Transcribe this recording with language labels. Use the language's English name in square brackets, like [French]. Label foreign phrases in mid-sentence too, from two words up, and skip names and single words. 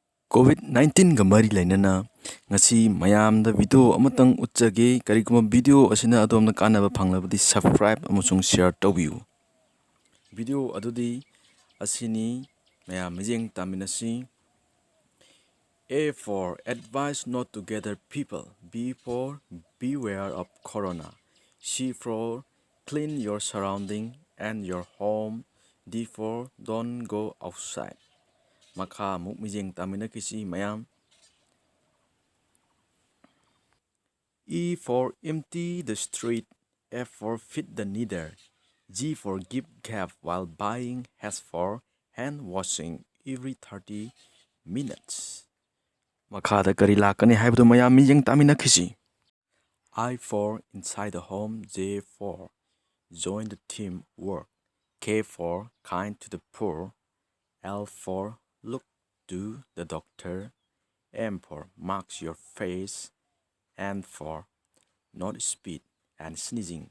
[Manipuri] COVID-19 ga mari lainana ngasi mayamda video amatang utjage kariguma video asina adomna kanaba phanglabadi subscribe amusung share tawbiu video adudi asini mayam mijeng taminasi. [English] A for advise not to gather people. B for beware of corona. C for clean your surrounding and your home. D for don't go outside. [Manipuri] Makha muk mijeng tamina kisi mayam. [English] E for empty the street. F for feed the needy. G for give gap while buying. H for hand washing every 30 minutes. [Manipuri] Makada kari lakani haibdu mayam mijeng tamina kisi. [English] I for inside the home. J for join the team work. K for kind to the poor. L for look to the doctor. M for mark your face. N for not speed and sneezing.